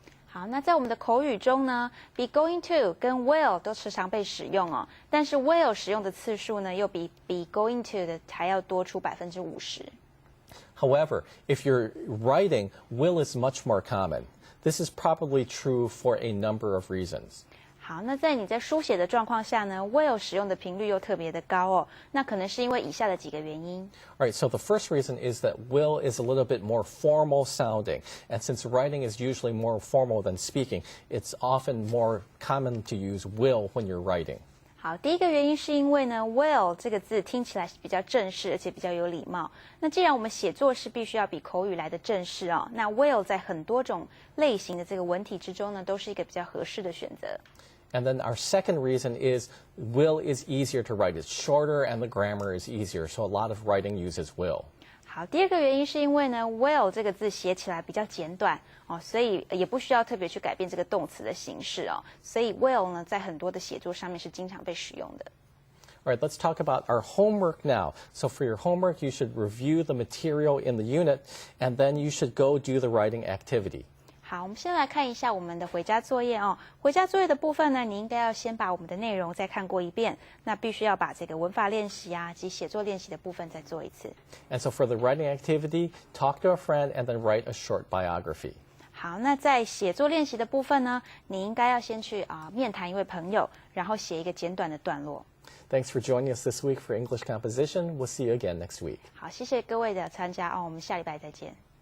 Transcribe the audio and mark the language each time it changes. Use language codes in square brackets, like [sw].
[zh] 好，那在我们的口语中呢 ，be going to 跟 will 都时常被使用哦，但是 will 使用的次数呢，又比 be going to 的还要多出50%。 [en] However, if you're writing, will is much more common. This is probably true for a number of reasons. [zh] 好，那在你在书写的状况下呢 ，will 使用的频率又特别的高哦。那可能是因为以下的几个原因。 [en] All right, so the first reason is that will is a little bit more formal sounding. And since writing is usually more formal than speaking, it's often more common to use will when you're writing. [zh] 好，第一个原因是因为呢 ，will 这个字听起来是比较正式，而且比较有礼貌。那既然我们写作是必须要比口语来的正式哦，那 will 在很多种类型的这个文体之中呢，都是一个比较合适的选择。 [en] And then our second reason is will is easier to write. It's shorter and the grammar is easier, so a lot of writing uses will. [zh] 好，第二个原因是因为呢 ，will 这个字写起来比较简短哦，所以也不需要特别去改变这个动词的形式哦，所以 will 呢在很多的写作上面是经常被使用的。 [en] All right, let's talk about our homework now. So for your homework, you should review the material in the unit, and then you should go do the writing activity. [zh] 好，我们先来看一下我们的回家作业哦。回家作业的部分呢，你应该要先把我们的内容再看过一遍，那必须要把这个文法练习啊及写作练习的部分再做一次。 [en] And so for the writing activity, talk to a friend and then write a short biography. [zh] 好，那在写作练习的部分呢，你应该要先去面谈一位朋友，然后写一个简短的段落。 [en] Thanks for joining us this week for English Composition. We'll see you again next week. [zh] 好，谢谢各位的参加哦，我们下礼拜再见。